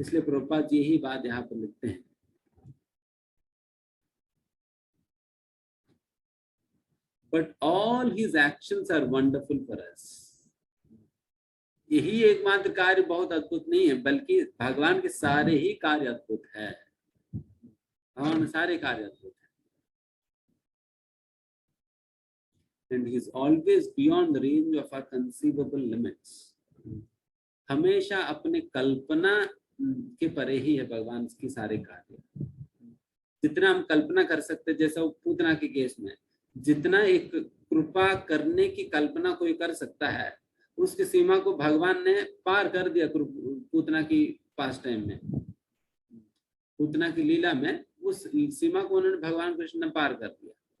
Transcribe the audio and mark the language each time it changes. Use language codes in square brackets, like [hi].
[hi] इसलिए प्रभुपाद जी यही बात यहाँ पर लिखते हैं, [en] But all his actions are wonderful for us. [hi] यही एकमात्र कार्य बहुत अद्भुत नहीं है, बल्कि भगवान के सारे ही कार्य अद्भुत है, भगवान सारे कार्य अद्भुत है। [en] And he is always beyond the range of our conceivable limits. [hi] हमेशा अपने कल्पना के परे ही है भगवान की सारे कार्य। जितना हम कल्पना कर सकते, जैसा पूतना के केस में जितना एक कृपा करने की कल्पना कोई कर सकता है, उसकी सीमा को भगवान ने पार कर दिया पूतना की पास टाइम में, पूतना की लीला में उस सीमा को उन्होंने भगवान कृष्ण ने पार कर दिया।